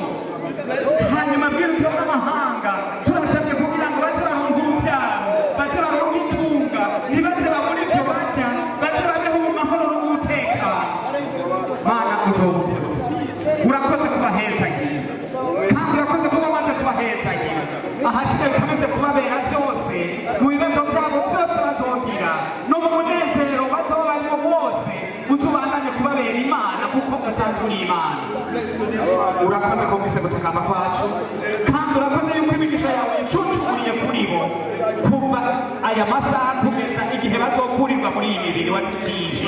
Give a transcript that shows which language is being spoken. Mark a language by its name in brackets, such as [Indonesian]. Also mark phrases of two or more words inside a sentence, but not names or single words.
[Rundi] Hanyuma bwirukiro bw'amahanga turasabye kugira ngo baze baronke urubyaro, baze baronke itunga, ntibaze babure ibyo barya, baze babeho mu mahoro n'umutekano. Mana uzobukoze, urakoze kubahezagira kandi urakoze kuba waje kubahezagira. Ahasigaye ukomeze kubabera byose, mu bibazo byabo byose bazogira, no mu munezero bazoba barimo bose, utubandanye kubabera Imana kuko usanzwe uri Imana. Urakoze ko mbise gutakamba kwacu, kandi urakoze yuko imigisha yawe icucuriye kuri bo kuva aya masaha kugeza igihe bazokurirwa muri iyi mibiri wadukije.